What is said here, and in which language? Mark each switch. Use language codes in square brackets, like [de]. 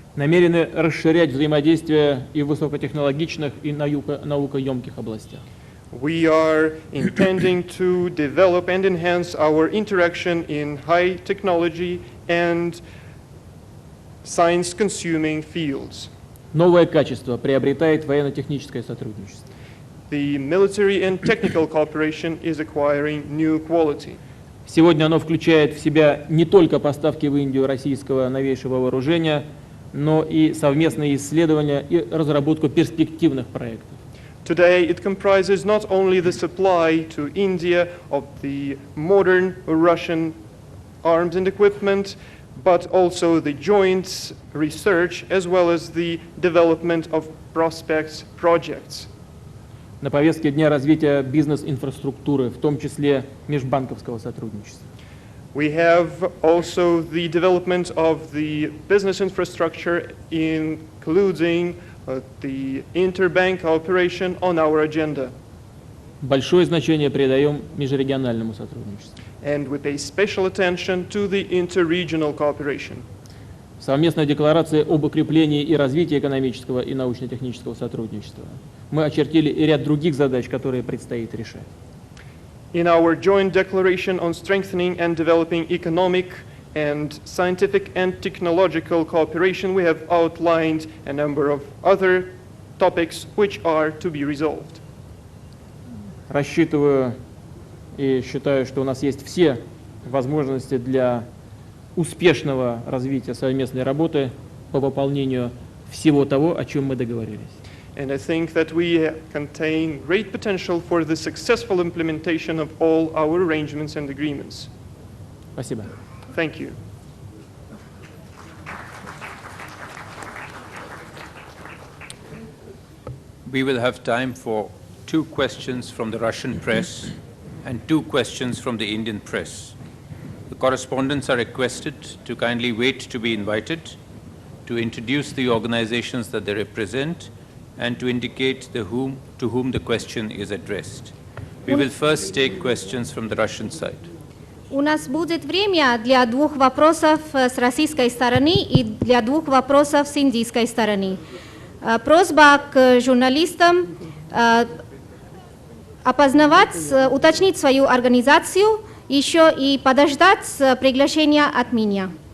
[ru] Намерены расширять взаимодействие и в высокотехнологичных, и наукоемких областях. [en] We are intending to develop and enhance our interaction in high technology and science-consuming fields. [ru] Новое качество приобретает военно-техническое сотрудничество. [en] The military and technical cooperation is acquiring new quality. [ru] Сегодня оно включает в себя не только поставки в Индию российского новейшего вооружения, но и совместные исследования и разработку перспективных проектов. [en] Today, it comprises not only the supply to India of the modern Russian arms and equipment, but also the joint research as well as the development of prospects projects. [ru] На повестке дня развития бизнес-инфраструктуры, в том числе межбанковского сотрудничества. [en] We have also the development of the business infrastructure, including the interbank cooperation on our agenda. [ru] Большое значение придаем межрегиональному сотрудничеству. [en] And we pay special attention to the interregional cooperation. [ru] В совместной декларации об укреплении и развитии экономического и научно-технического сотрудничества мы очертили и ряд других задач, которые предстоит решать. [en] In our joint declaration on strengthening and developing economic and scientific and technological cooperation, we have outlined a number of other topics which are to be resolved. [ru] Рассчитываю и считаю, что у нас есть все возможности для успешного развития совместной работы по выполнению всего того, о чем мы договорились. [en] And I think that we contain great potential for the successful implementation of all our arrangements and agreements. [ru] Спасибо. [en] Thank you. We will have time for 2 questions from the Russian press and 2 questions from the Indian press. The correspondents are requested to kindly wait to be invited, to introduce the organizations that they represent, and to indicate to whom the question is addressed. We will first take questions from the Russian side. [ru] У нас будет время для 2 вопросов с российской стороны и для 2 вопросов с индийской стороны. Просьба к журналистам опознавать, уточнить свою организацию, еще и подождать приглашения от меня.